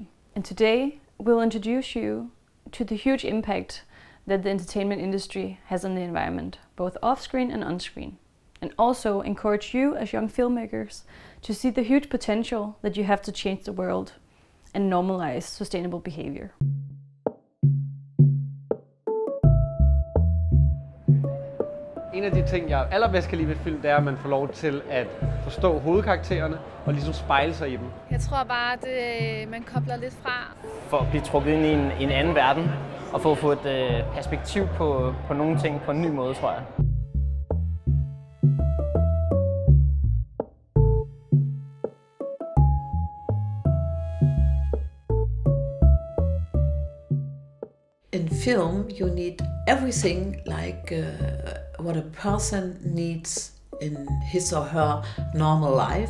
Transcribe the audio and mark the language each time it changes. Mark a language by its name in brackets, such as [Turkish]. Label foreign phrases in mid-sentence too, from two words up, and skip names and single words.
[English] And today we'll introduce you to the huge impact that the entertainment industry has on the environment, both off-screen and on-screen. And also encourage you as young filmmakers to see the huge potential that you have to change the world and normalize sustainable behavior. [Danish] En af de ting, jeg allerbedst kan lide ved film, det er, at man får lov til at forstå hovedkaraktererne og ligesom spejle sig i dem. Jeg tror bare, at man kobler lidt fra. For at blive trukket ind i en anden verden og få et perspektiv på nogle ting på en ny måde, tror jeg. [English] In film, you need everything like what a person needs in his or her normal life.